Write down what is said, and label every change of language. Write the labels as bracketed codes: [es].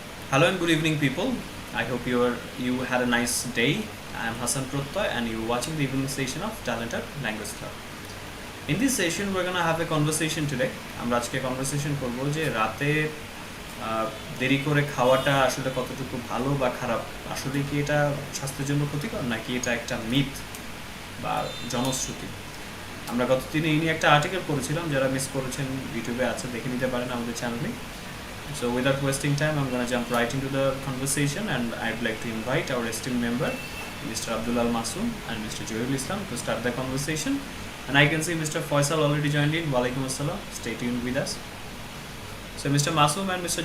[en] Hello and good evening, people. I hope you had a nice day. I am Hassan Prottoy, and you're watching the evening session of TalentHut Language Club. In this session, we're gonna have a conversation today. [bn] আমরা আজকে conversation করব যে রাতে দেরি করে খাওয়াটা আসলে কতটুকু ভালো বা খারাপ, আসলে কি এটা স্বাস্থ্যের জন্য ক্ষতিকর নাকি এটা একটা মিথ বা জনশ্রুতি। আমরা গত দিনে এই নিয়ে একটা আর্টিকেল করেছিলাম, যারা মিস করেছেন ইউটিউবে আছে, দেখে নিতে পারেন আমাদের চ্যানেলে। [en] So without wasting time, I'm going to jump right into the conversation, and I'd like to invite our esteemed member, Mr. Abdul Al Masoom and Mr. Joel Islam, to start the conversation. And I can see Mr. Faisal already joined in. Walaikum Assalam. Stay tuned with us. So Mr. Masoom and Mr.